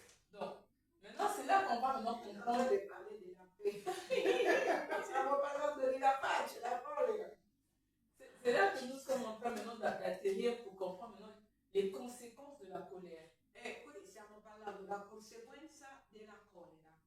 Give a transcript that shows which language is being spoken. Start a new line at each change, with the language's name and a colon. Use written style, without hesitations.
French: Donc, maintenant, c'est là qu'on va maintenant comprendre.
Italian: Le palle della pace. Stiamo parlando della pace, la paura.
French: C'est là que nous sommes en train maintenant d'atterrir pour comprendre maintenant les conséquences de la colère.
Italian: E qui stiamo parlando della conseguenza della collera.